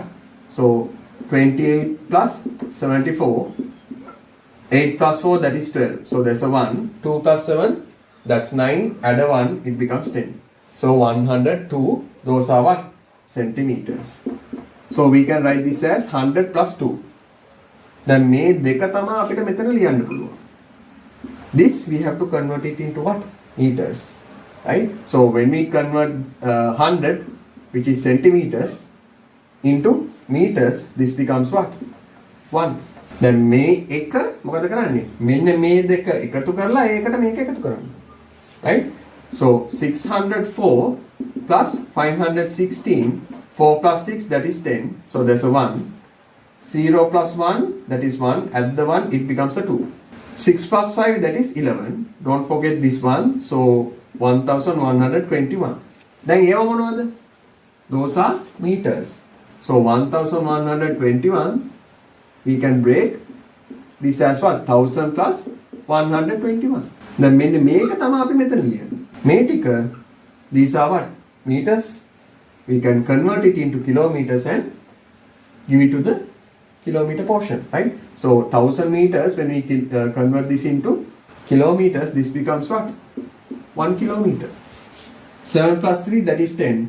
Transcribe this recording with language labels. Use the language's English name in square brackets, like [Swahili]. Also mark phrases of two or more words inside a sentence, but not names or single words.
[English] So 28 plus 74. 8 plus 4, that is 12. So there's a 1. 2 plus 7, that's 9. Add a 1, it becomes 10. So 102, those are what? Centimeters. So we can write this as 100 plus 2. [Sinhala] Then මේ දෙක තමයි අපිට මෙතන ලියන්න පුළුවන්. [English] This we have to convert it into what? Meters. Right? So when we convert 100, which is centimeters, into meters, this becomes what? [Sinhala] 1. Then මේ එක මොකද කරන්නේ? මෙන්න මේ දෙක එකතු කරලා ඒකට මේක එකතු කරන්න. [English] Right? So 604 plus 516, 4 plus 6, that is 10. So there's a 1. 0 plus 1, that is 1. Add the 1, it becomes a 2. 6 plus 5, that is 11. Don't forget this one. So 1121. [Sinhala] Then ඒව මොනවද? [English] Those are meters. So 1121, we can break this as what? [Sinhala] 1000 plus 121. Then මෙන්න මේක තමයි අපි මෙතන ලියන්නේ. මේ ටික, [English] these are what? Meters. We can convert it into kilometers and give it to the kilometer portion, right? So 1000 meters, when we convert this into kilometers, this becomes what? 1 kilometer. 7 plus 3, that is 10.